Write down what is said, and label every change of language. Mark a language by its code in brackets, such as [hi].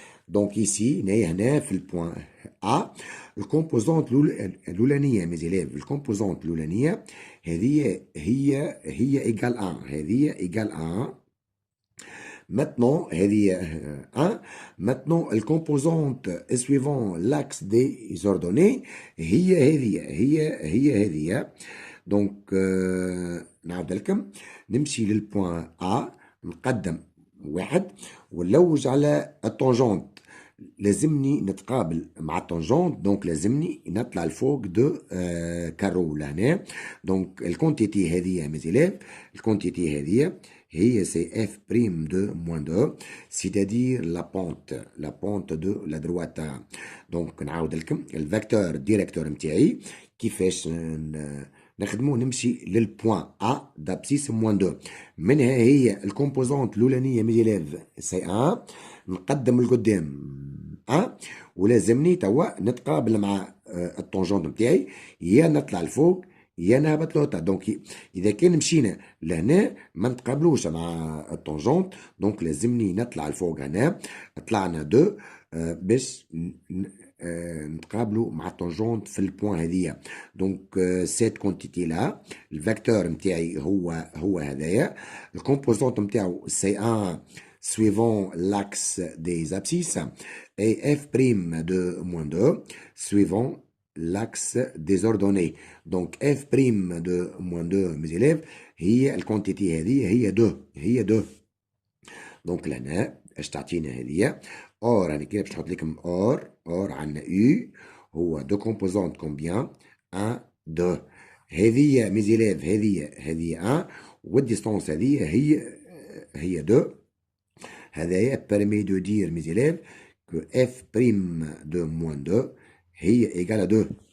[fr] Donc, ici, on a le point A. Le composante l'oulaniya, mes élèves, le composante l'oulaniya, هي égale 1. هذه égale 1. Maintenant, 1. Maintenant, le composante suivant l'axe des ordonnées, هي. [ar] Donc, نعاود لكم نمشي للبوان A نقدم 1 ونلوج على التونجونت. لازمني نتقابل مع التونجونت، دونك لازمني نطلع لفوق دو كارو لهنا. دونك الكونتيتي هذه [fr] mes élèves، [ar] الكونتيتي هذه هي سي f' de moins 2، [fr] c'est-à-dire la pente de la droite. [ar] دونك نعاود لكم الفيكتور ديريكتور نتاعي كيفاش نخدمو، نمشي للبوان A [fr] d'abscisse moins 2. [ar] منها هي الكومبوزونت الأولانية مي ليف سي 1، نقدم لقدام 1 ولازمني توا نتقابل مع الطونجونت نتاعي، يا نطلع لفوق يا نهبط لهوطا. دونك إذا كان مشينا لهنا ما نتقابلوش مع الطونجونت، دونك لازمني نطلع لفوق هنا. طلعنا 2 باش نتقابلوا مع التونجونت في البوان هذيا. دونك سيت كونتيتي لا الفيكتور نتاعي هو هذايا، الكومبوزونت نتاعو سي 1 [fr] suivant l'axe des abscisses et f' de moins 2 suivant l'axe des ordonnées. Donc f' de moins 2 mes élèves [ar] هي الكونتيتي هذه هي [fr] 2. [ar] دونك لهنا اش تعطينا هذه اور، يعني كده باش نحط لكم اور عندنا يو هو دو كومبوزونت كومبيان 1 2. هذه مي زيليف هذه 1 والديستونس هذه هي 2. [fr] هذايا permet de dire mes élèves que f' de moins 2 هي égale à 2.